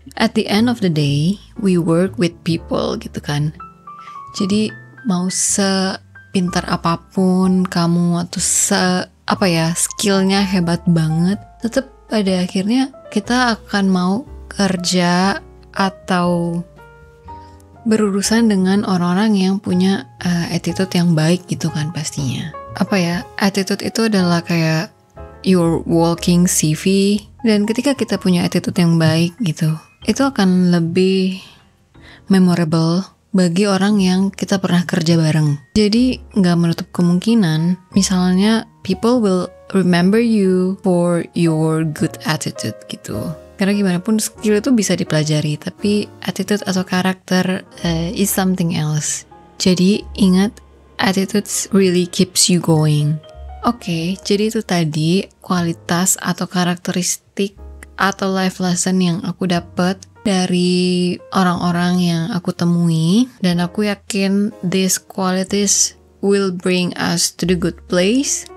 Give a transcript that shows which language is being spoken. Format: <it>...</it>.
<en>At the end of the day, we work with people gitu kan.</en> <id>Jadi mau sepintar apapun kamu atau skillnya hebat banget, tetap pada akhirnya kita akan mau kerja atau berurusan dengan orang-orang yang punya attitude yang baik gitu kan pastinya. Attitude itu adalah kayak</id> <en>your walking CV,</en> <id>dan ketika kita punya attitude yang baik gitu, itu akan lebih memorable bagi orang yang kita pernah kerja bareng. Jadi nggak menutup kemungkinan misalnya</id> <en>people will remember you for your good attitude gitu.</en> <id>Karena gimana pun skill itu bisa dipelajari, tapi attitude atau karakter</id> <en>is something else.</en> <id>Jadi ingat,</id> <en>attitude really keeps you going.</en> <id>Oke, jadi itu tadi kualitas atau karakteristik atau life lesson yang aku dapat dari orang-orang yang aku temui, dan aku yakin</id> <en>these qualities will bring us to the good place.</en>